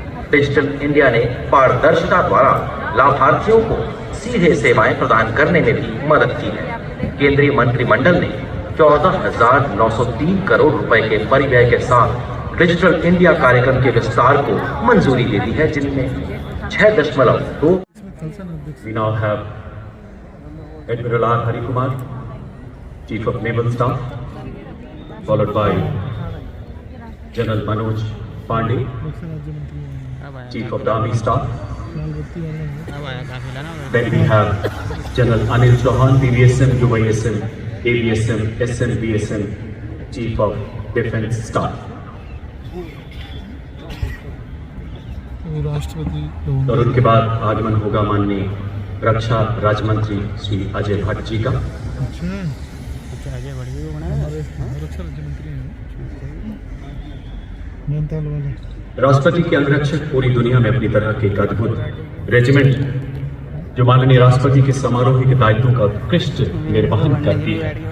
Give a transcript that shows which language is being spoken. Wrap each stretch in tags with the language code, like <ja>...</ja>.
<hi>Digital India ने पारदर्शिता द्वारा लाभार्थियों को सीधे सेवाएं प्रदान करने में भी मदद की है। केंद्रीय मंत्रिमंडल ने 14,903 करोड़ रुपए के परिव्यय के साथ डिजिटल इंडिया कार्यक्रम के विस्तार को मंजूरी दे दी है, जिनमें 6.2।</hi> <en>We now have Admiral R. Hari Kumar, Chief of Naval Staff, followed by General Manoj Pandey, Chief of the Army Staff. Then we have General Anil Chauhan, PVSM, UISM, AVSM, SM, BSM, Chief of Defence Staff.</en> <hi>राष्ट्रपति और उनके बाद आगमन होगा माननीय रक्षा राज्य मंत्री श्री अजय भट्ट जी का। अच्छा हमारे रक्षा राज्य मंत्री हैं मेहनताल वाले। राष्ट्रपति के अंगरक्षक पूरी दुनिया में अपनी तरह के एक अद्भुत रेजिमेंट जो माननीय राष्ट्रपति के समारोह के दायित्वों का उत्कृष्ट निर्वहन करती है।</hi>